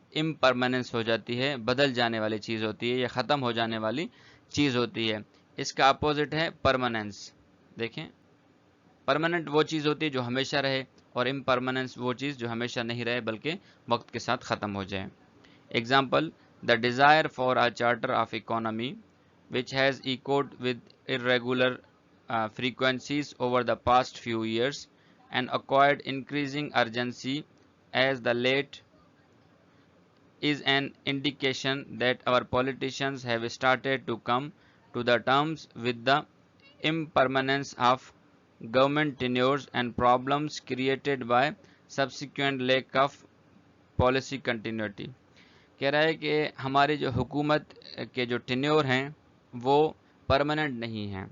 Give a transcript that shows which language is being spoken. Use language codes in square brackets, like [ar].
[ur] امپرماننس ہو جاتی ہے، بدل جانے والی چیز ہوتی ہے یا ختم ہو جانے والی چیز ہوتی ہے. اس کا اپوزٹ ہے پرماننس. دیکھیں پرماننٹ وہ چیز ہوتی ہے جو ہمیشہ رہے اور امپرماننس وہ چیز جو ہمیشہ نہیں رہے بلکہ وقت کے ساتھ ختم ہو جائے. [en] Example: the desire for a charter of economy which has echoed with irregular frequencies over the past few years and acquired increasing urgency as the late is an indication that our politicians have started to come to the terms with the impermanence of government tenures and problems created by subsequent lack of policy continuity. [ur] کہہ رہا ہے کہ ہماری جو حکومت کے جو tenure ہیں وہ پرماننٹ نہیں ہیں.